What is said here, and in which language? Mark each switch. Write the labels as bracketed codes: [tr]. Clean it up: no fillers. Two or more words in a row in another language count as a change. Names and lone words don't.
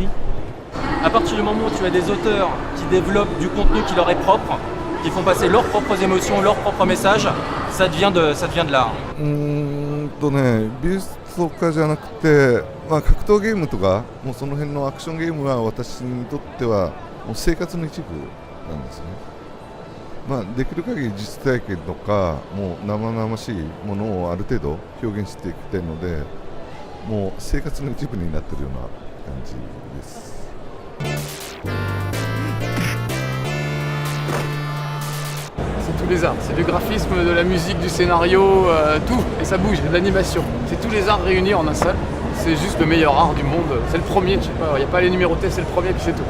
[fr] À partir du moment où tu as des auteurs qui développent du contenu qui leur est propre, qui font passer leurs propres émotions, leurs propres messages, ça devient de l'art. [ja] 美術とかじゃなくて、格闘ゲームとかもうその辺のアクションゲームは私にとってはもう生活の一部なんですね。できる限り実体験とかもう生々しいものをある程度表現していきたいので、もう生活の一部になっているような感じです。 [fr] C'est tous les arts, c'est du graphisme, de la musique, du scénario, tout, et ça bouge, de l'animation. C'est tous les arts réunis en un seul. C'est juste le meilleur art du monde. C'est le premier, je sais pas, il n'y a pas les numérotés, c'est le premier puis c'est tout.